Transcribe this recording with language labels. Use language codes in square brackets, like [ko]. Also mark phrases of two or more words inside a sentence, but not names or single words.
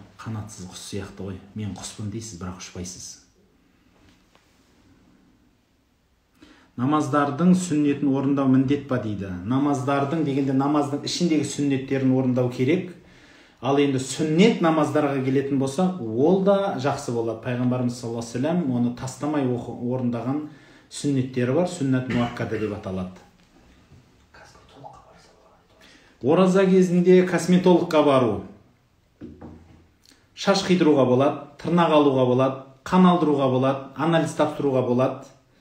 [kk] Қанатсыз құс сияқты ғой. Мен құспын дейсіз, бірақ ұшпайсыз. Намаздардың сүннетін орындау міндет па дейді. Намаздардың дегенде намаздың ішіндегі сүннеттерін орындау керек. Ал енді сүннет намаздарға келетін болсақ, ол да жақсы болады. Пайғамбарымыз [ar] صلى الله عليه وسلم [kk] оны тастамай орындаған сүннеттері бар. Сүннет муаккада деп аталады. Ораза кезінде косметологқа бару, шаш қидыруға болады, тырнақ алуға болады, қан алдыруға болады, анализ тапсыруға болады.